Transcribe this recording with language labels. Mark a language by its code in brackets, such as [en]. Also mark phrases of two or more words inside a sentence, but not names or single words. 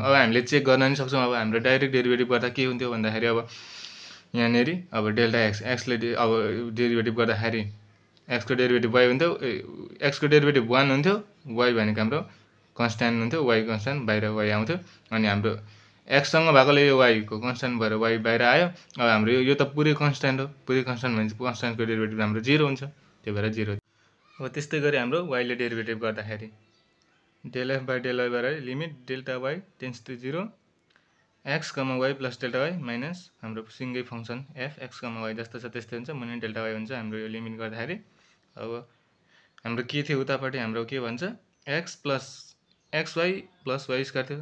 [ne] अब हामीले चेक गर्न नि सक्छौं। अब हाम्रो [en] direct derivative [ne] गर्दा के हुन्थ्यो भन्दाखेरि, अब यहाँनेरि अब [en] delta x [ne] ले अब डेरिभेटिभ गर्दाखेरि x को डेरिभेटिभ y हुन्थ्यो, x को डेरिभेटिभ 1 हुन्थ्यो, y भनेको हाम्रो कन्स्ट्यान्ट हुन्थ्यो, y कन्स्ट्यान्ट बाहिर y आउँथ्यो, अनि हाम्रो x सँग भएकोले यो y को कन्स्ट्यान्ट भएर y बाहिर आयो। अब हाम्रो यो त पुरै कन्स्ट्यान्ट हो, पुरै कन्स्ट्यान्ट भनेपछि कन्स्ट्यान्टको डेरिभेटिभ हाम्रो 0 हुन्छ, त्यही भएर 0। अब त्यस्तै गरी हाम्रो y ले डेरिभेटिभ गर्दाखेरि [en] del f by del y [ne] बराबर [en] limit delta y tends to 0 x, y plus delta y minus [ne] हाम्रो सिंगै [en] function f x, y [ne] जस्तो छ त्यस्तै हुन्छ, मुनि [en] delta y [ne] हुन्छ हाम्रो यो लिमिट गर्दाखेरि। अब हाम्रो के थियो उतापट्टि, हाम्रो के भन्छ, [en] x plus xy plus y square [ne] थियो।